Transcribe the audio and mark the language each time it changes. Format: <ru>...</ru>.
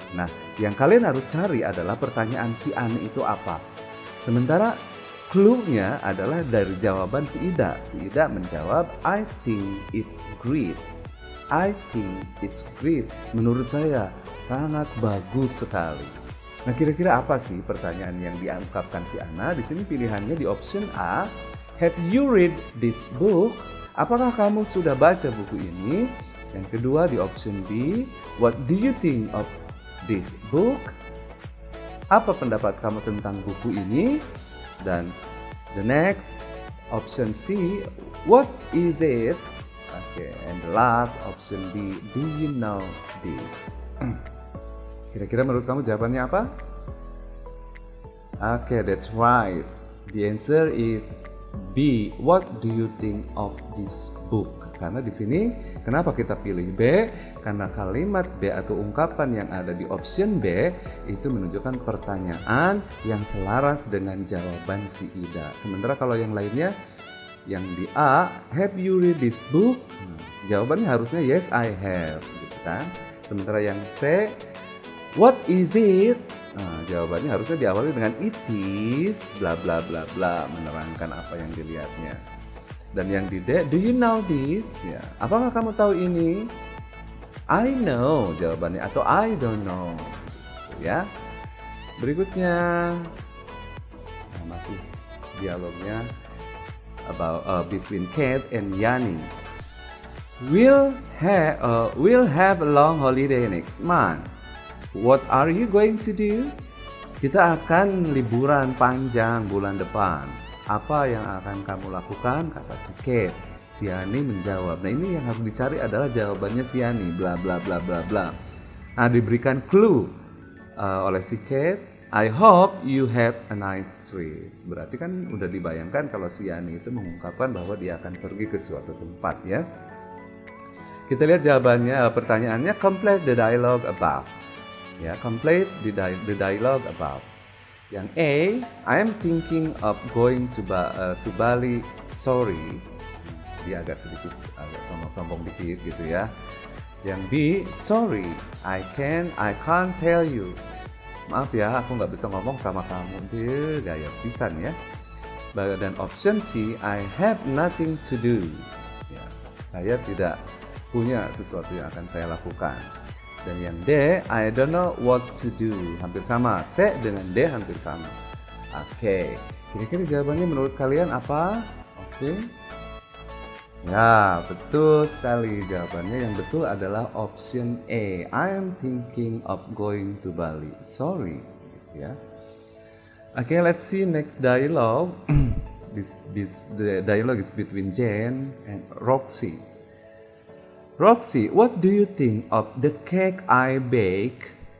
<id>Nah, yang kalian harus cari adalah pertanyaan si Ani itu apa. Sementara clue-nya adalah dari jawaban si Ida. Si Ida menjawab,</id> <en>I think it's great. I think it's great.</en> <id>Menurut saya sangat bagus sekali. Nah, kira-kira apa sih pertanyaan yang diungkapkan si Ana? Di sini pilihannya di</id> <en>option A, have you read this book?</en> <id>Apakah kamu sudah baca buku ini? Yang kedua di option B,</id> <en>what do you think of this book?</en> <id>Apa pendapat kamu tentang buku ini?</id> <en>Dan the next option C, what is it? Okay, and the last option D, do you know this?</en> <id>Kira-kira menurut kamu jawabannya apa?</id> <en>Okay, that's right. The answer is B. What do you think of this book?</en> <id>Karena di sini kenapa kita pilih B? Karena kalimat B atau ungkapan yang ada di option B itu menunjukkan pertanyaan yang selaras dengan jawaban si Ida. Sementara kalau yang lainnya, yang di A,</id> <en>have you read this book?</en> <id>Jawabannya harusnya</id> <en>yes, I have,</en> <id>gitu kan? Sementara yang C,</id> <en>what is it?</en> <id>Jawabannya harusnya diawali dengan</id> <en>it is</en> <id>bla bla bla bla, menerangkan apa yang dilihatnya. Dan yang di D,</id> <en>do you know this?</en> <id>Ya, apakah kamu tahu ini?</id> <en>I know</en> <id>jawabannya, atau</id> <en>I don't know. Ya.</en> <id>Berikutnya masih dialognya</id> <en>about between</en> <id>Kate and Yani.</id> <en>We'll have a long holiday next month. What are you going to do?</en> <id>Kita akan liburan panjang bulan depan. Apa yang akan kamu lakukan? Kata si Kate. Si Yani menjawab. Nah, ini yang harus dicari adalah jawabannya si Yani. Bla bla bla bla bla. Nah, diberikan clue oleh si Kate.</id> <en>I hope you have a nice trip.</en> <id>Berarti kan udah dibayangkan kalau si Yani itu mengungkapkan bahwa dia akan pergi ke suatu tempat, ya. Kita lihat jawabannya, pertanyaannya</id> <en>complete the dialogue above. Ya, complete the dialogue above. Yang A, I am thinking of going to Bali. Sorry.</en> <id>Dia agak sombong dikit gitu ya. Yang B,</id> <en>sorry, I can't tell you.</en> <id>Maaf ya, aku nggak bisa ngomong sama kamu. Dia gaya pisan ya.</id> <en>Dan option C, I have nothing to do.</en> <id>Ya, saya tidak punya sesuatu yang akan saya lakukan.</id> <en>Dan yang D, I don't know what to do.</en> <id>Hampir sama. C dengan D hampir sama. Oke. Kira-kira jawabannya menurut kalian apa? Oke. Ya, betul sekali. Jawabannya yang betul adalah option A.</id> <en>I am thinking of going to Bali. Sorry. Ya. Oke, let's see next dialogue. The dialogue is between Jane and Roxy. Roxy, what do you think of the cake I bake?</en>